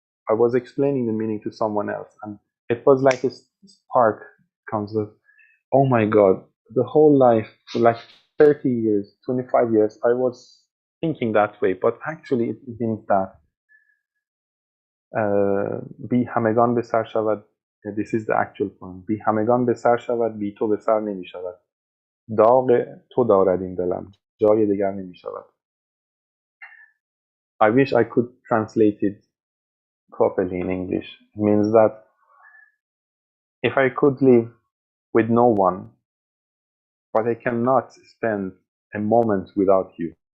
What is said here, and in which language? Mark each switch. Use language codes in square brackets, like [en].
[en] I was explaining the meaning to someone else, and it was like a spark comes of, oh my God, the whole life, for like 30 years, 25 years, I was thinking that way. But actually it means that [fa] بی همگان به سر شود. [en] This is the actual point. [fa] بی همگان به سر شود، بی تو به سر نمی شود. داغ تو دارد این دلم، جای دیگر نمی شود. [en] I wish I could translate it properly in English. It means that if I could live with no one, but I cannot spend a moment without you.